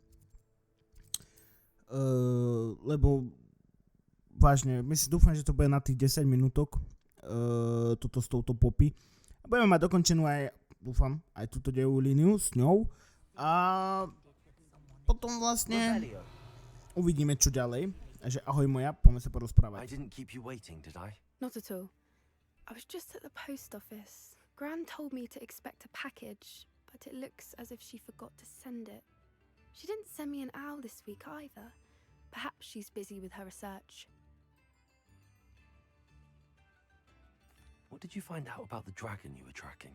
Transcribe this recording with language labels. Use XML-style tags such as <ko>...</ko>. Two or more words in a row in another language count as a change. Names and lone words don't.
<sk>Lebo vážne, dúfam, že to bude na tých 10 minútok toto s touto Poppy. A budeme mať dokončenú aj, dúfam, aj túto dejovú líniu s ňou. A potom vlastne uvidíme, čo ďalej. Takže ahoj moja, poďme sa porozprávať.</sk> <en>I didn't keep you waiting, did I? Not at all. I was just at the post office. Gran told me to expect a package, but it looks as if she forgot to send it. She didn't send me an owl this week either. Perhaps she's busy with her research. What did you find out about the dragon you were tracking?</en>